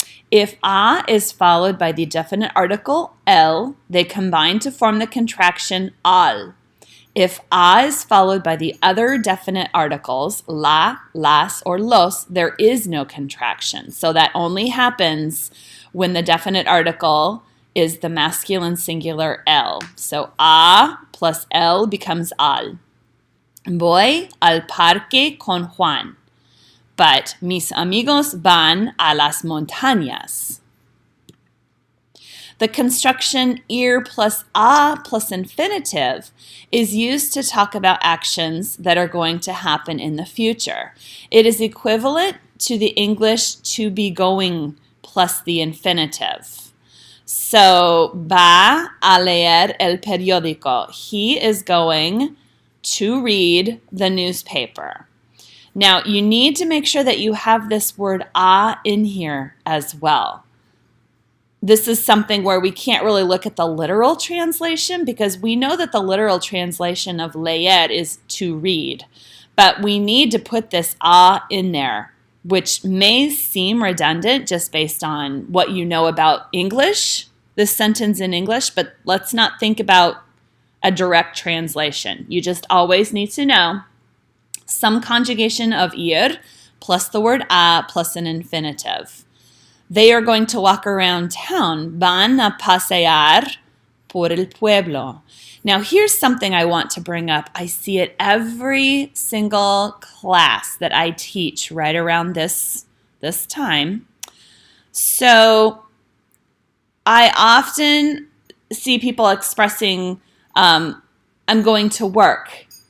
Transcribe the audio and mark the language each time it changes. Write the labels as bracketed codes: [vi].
[en] If a is followed by the definite article el, they combine to form the contraction al. If a is followed by the other definite articles, la, las, or los, there is no contraction. So that only happens when the definite article is the masculine singular el. So a plus el becomes al. [es] Voy al parque con Juan, but mis amigos van a las montañas. [en] The construction ir plus a plus infinitive is used to talk about actions that are going to happen in the future. It is equivalent to the English to be going plus the infinitive. [es] So, va a leer el periódico. [en] He is going to read the newspaper. Now, you need to make sure that you have this word a in here as well. This is something where we can't really look at the literal translation because we know that the literal translation of leer is to read. But we need to put this a in there, which may seem redundant just based on what you know about English, this sentence in English, but let's not think about a direct translation. You just always need to know some conjugation of ir plus the word a plus an infinitive. They are going to walk around town. [es] Van a pasear por el pueblo. [en] Now, here's something I want to bring up. I see it every single class that I teach right around this time. So I often see people expressing, I'm going to work.